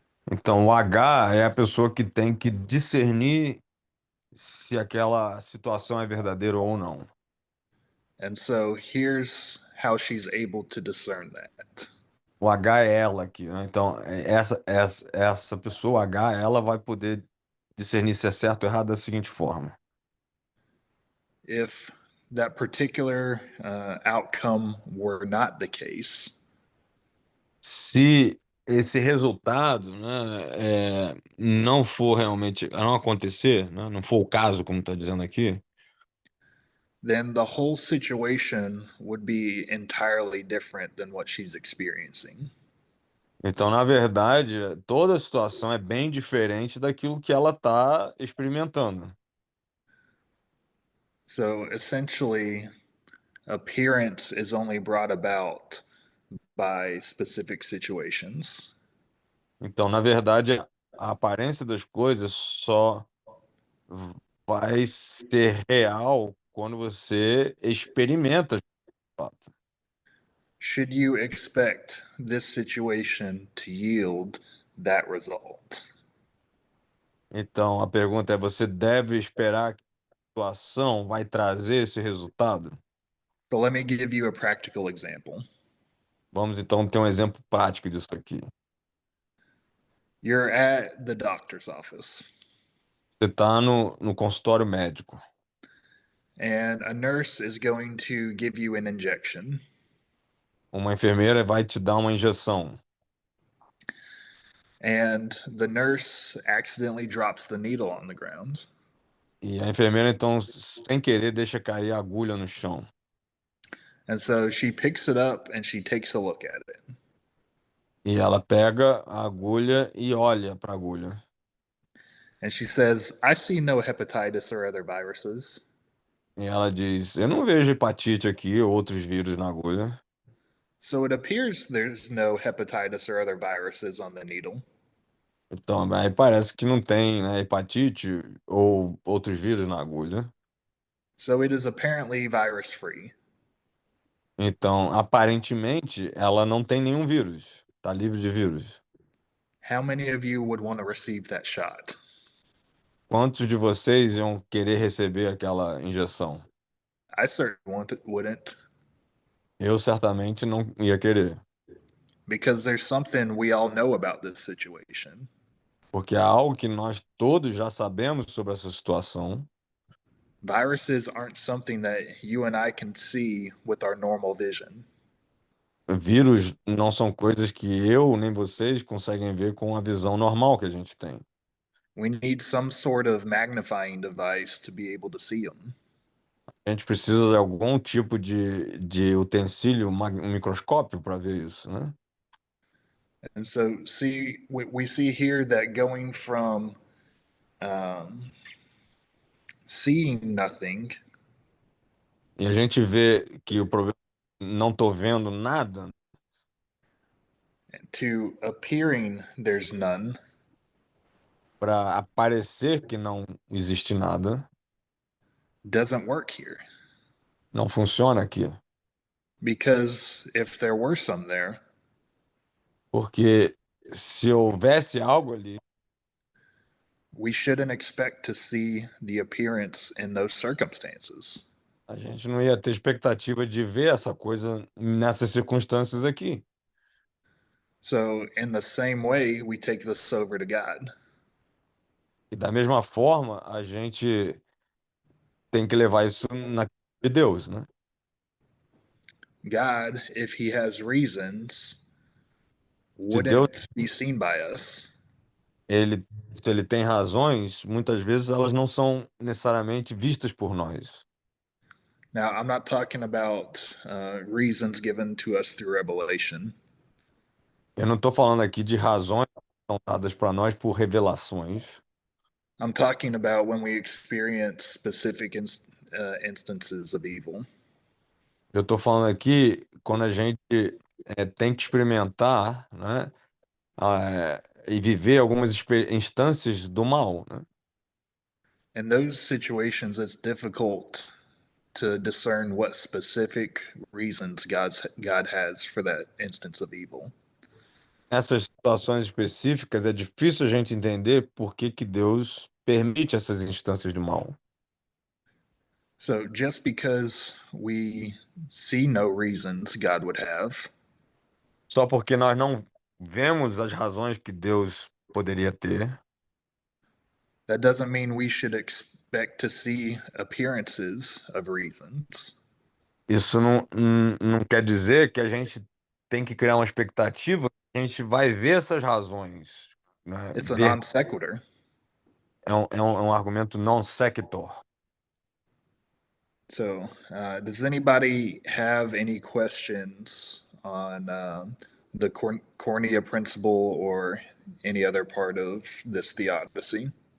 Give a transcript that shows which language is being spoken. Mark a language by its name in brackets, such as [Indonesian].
[Portuguese] Então, o H é a pessoa que tem que discernir se aquela situação é verdadeira ou não. [English] And so here's how she's able to discern that. [Portuguese] O H é ela aqui, né? Então, essa pessoa, H, ela vai poder discernir se é certo ou errado da seguinte forma. [English] If that particular outcome were not the case, [Portuguese] Se esse resultado, né, não for realmente, não acontecer, né, não for o caso, como está dizendo aqui, [English] then the whole situation would be entirely different than what she's experiencing. [Portuguese] então, na verdade, toda a situação é bem diferente daquilo que ela está experimentando. [English] So essentially, appearance is only brought about by specific situations. [Portuguese] Então, na verdade, a aparência das coisas só vai ser real quando você experimenta de fato. [English] Should you expect this situation to yield that result? [Portuguese] Então, a pergunta é: você deve esperar que a situação vai trazer esse resultado? [English] So let me give you a practical example. [Portuguese] Vamos então ter um exemplo prático disso aqui. [English] You're at the doctor's office, [Portuguese] Você está no consultório médico. [English] and a nurse is going to give you an injection. [Portuguese] Uma enfermeira vai te dar uma injeção. [English] And the nurse accidentally drops the needle on the ground. [Portuguese] E a enfermeira, então, sem querer, deixa cair a agulha no chão. [English] And so she picks it up and she takes a look at it. [Portuguese] E ela pega a agulha e olha para a agulha. [English] And she says, I see no hepatitis or other viruses. [Portuguese] E ela diz: eu não vejo hepatite aqui ou outros vírus na agulha. [English] So it appears there's no hepatitis or other viruses on the needle. [Portuguese] Então, aí parece que não tem, né, hepatite ou outros vírus na agulha. [English] So it is apparently virus free. [Portuguese] Então, aparentemente, ela não tem nenhum vírus. Está livre de vírus. [English] How many of you would want to receive that shot? [Portuguese] Quantos de vocês iam querer receber aquela injeção? [English] I certainly wouldn't, [Portuguese] Eu certamente não ia querer, [English] because there's something we all know about this situation. [Portuguese] porque há algo que nós todos já sabemos sobre essa situação. [English] Viruses aren't something that you and I can see with our normal vision. [Portuguese] Vírus não são coisas que eu nem vocês conseguem ver com a visão normal que a gente tem. [English] We need some sort of magnifying device to be able to see them. [Portuguese] A gente precisa de algum tipo de utensílio, um microscópio para ver isso, né? [English] And so, see, we see here that going from um, seeing nothing [Portuguese] E a gente vê que o problema não tô vendo nada [English] to appearing there's none [Portuguese] para aparecer que não existe nada, [English] doesn't work here. [Portuguese] não funciona aqui. [English] Because if there were some there, [Portuguese] Porque se houvesse algo ali, [English] we shouldn't expect to see the appearance in those circumstances. [Portuguese] a gente não ia ter expectativa de ver essa coisa nessas circunstâncias aqui. [English] So, in the same way, we take this over to God. [Portuguese] E da mesma forma, a gente tem que levar isso na de Deus, né? [English] God, if He has reasons, [Portuguese] Se Deus, [English] wouldn't be seen by us. [Portuguese] ele, se ele tem razões, muitas vezes elas não são necessariamente vistas por nós. [English] Now, I'm not talking about reasons given to us through revelation. [Portuguese] Eu não estou falando aqui de razões que são dadas para nós por revelações. [English] I'm talking about when we experience specific instances of evil. [Portuguese] Eu estou falando aqui quando a gente tem que experimentar, né, e viver algumas instâncias do mal, né? [English] In those situations, it's difficult to discern what specific reasons God has for that instance of evil. [Portuguese] Nessas situações específicas é difícil a gente entender por que que Deus permite essas instâncias do mal. [English] So just because we see no reasons God would have, [Portuguese] Só porque nós não vemos as razões que Deus poderia ter, [English] that doesn't mean we should expect to see appearances of reasons. [Portuguese] isso não quer dizer que a gente tem que criar uma expectativa que a gente vai ver essas razões, né? [English] It's a non sequitur. [Portuguese] É um argumento non sequitur. [English] So, does anybody have any questions on the cornea principle or any other part of this theodicy?